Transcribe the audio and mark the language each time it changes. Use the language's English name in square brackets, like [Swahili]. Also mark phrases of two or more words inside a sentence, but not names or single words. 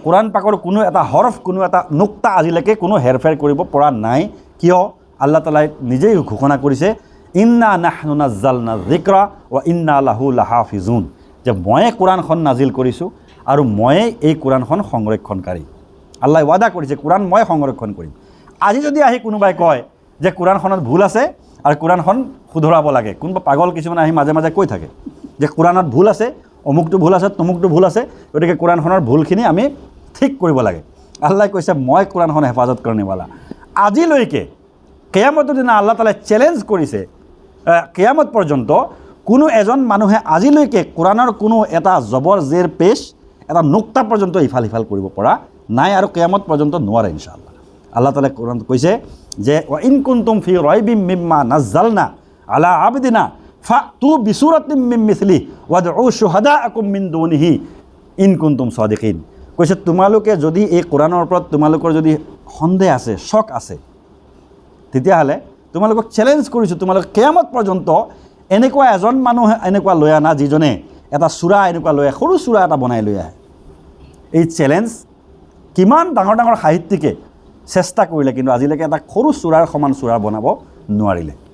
[Assamese] কোরআন পাকৰ কোনো এটা হৰফ কোনো এটা নুক্তা আজিলৈকে কোনো হেৰফেৰ কৰিব পৰা নাই কিয় আল্লাহ তাআলাই নিজেই ঘোষণা কৰিছে [Arabic] إنا نحن نزلنا الذكر وإنا له لحافظون [Assamese] যে ময়ে কোরআনখন নাজিল কৰিছোঁ আৰু ময়ে এই কোরআনখন সংৰক্ষণকাৰী আল্লাহ ওয়াদা কৰিছে কোরআন মই সংৰক্ষণ কৰিম আজি যদি আহি কোনোবাই কয় যে কোরআনখনত ভুল আছে আৰু কোরআনখন শুধৰাব লাগে কোনোবা পাগল কিছুমান আহি মাজে মাজে কৈ থাকে যে কোরআনত ভুল আছে অমুকটো ভুল আছে তমুকটো ভুল আছে গতিকে কোরআনখনৰ ভুলখিনি আমি ঠিক কৰিব লাগে আল্লাহ কৈছে মই কোরআনখন হেফাজত কৰণেৱালা আজিলৈকে কিয়ামতৰ দিনা আল্লাহ তাআলাই চ্যালেঞ্জ কৰিছে কিয়ামত পৰ্যন্ত কোনো এজন মানুহে আজিলৈকে কোরআনৰ কোনো এটা জবৰ জেৰ পেশ এটা নুক্তা পৰ্যন্ত ইফাল সিফাল কৰিব পৰা নাই আৰু কিয়ামত পৰ্যন্ত নোৱাৰে [Arabic] إن شاء الله [Assamese] আল্লাহ তাআলাই কোরআনত কৈছে যে [Arabic] وإن كنتم في ريب مما نزلنا على عبدنا فأتوا بسورة من مثله وادعوا شهداءكم من دونه إن كنتم صادقين [Assamese] কৈছে তোমালোকে যদি এই কোরআনৰ ওপৰত তোমালোকৰ যদি সন্দেহ আছে শক আছে তেতিয়াহ'লে তোমালোকক চ্যালেঞ্জ কৰিছোঁ তোমালোকে কিয়ামত পৰ্যন্ত এনেকুৱা এজন মানুহ এনেকুৱা লৈ আনা যিজনে এটা সূৰা এনেকুৱা লৈ সৰু সূৰা এটা বনাই লৈ আহে এই চ্যালেঞ্জ কিমান ডাঙৰ ডাঙৰ সাহিত্যিকে চেষ্টা কৰিলে কিন্তু আজিলৈকে এটা সৰু সূৰাৰ সমান সূৰা বনাব নোৱাৰিলে